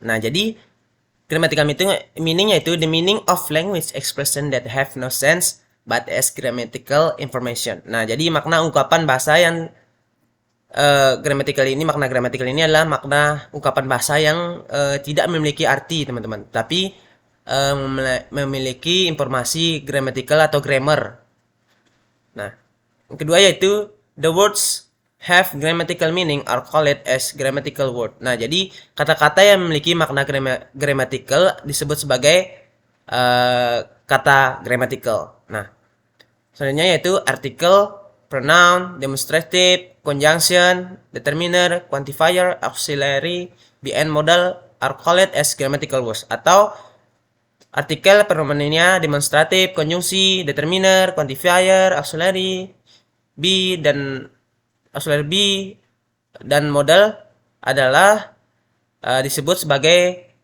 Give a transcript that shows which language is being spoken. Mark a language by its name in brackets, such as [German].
[Indonesian] Nah, jadi [English] grammatical meaning [Indonesian] yaitu [English] the meaning of language expression that have no sense but as grammatical information. [Indonesian] Nah, jadi makna ungkapan bahasa yang makna grammatical ini adalah makna ungkapan bahasa yang tidak memiliki arti, teman-teman, tapi memiliki informasi grammatical atau grammar. Nah, yang kedua yaitu [English] the words have grammatical meaning are called as grammatical word. [Indonesian] Nah, jadi kata-kata yang memiliki makna grammatical disebut sebagai kata grammatical. Nah, selanjutnya yaitu [English] article, pronoun, demonstrative, conjunction, determiner, quantifier, auxiliary, be-and modal are called as grammatical words. [Indonesian] Atau artikel pronounnya demonstratif, konjungsi, determiner, quantifier, auxiliary, dan auxiliary be dan modal adalah disebut sebagai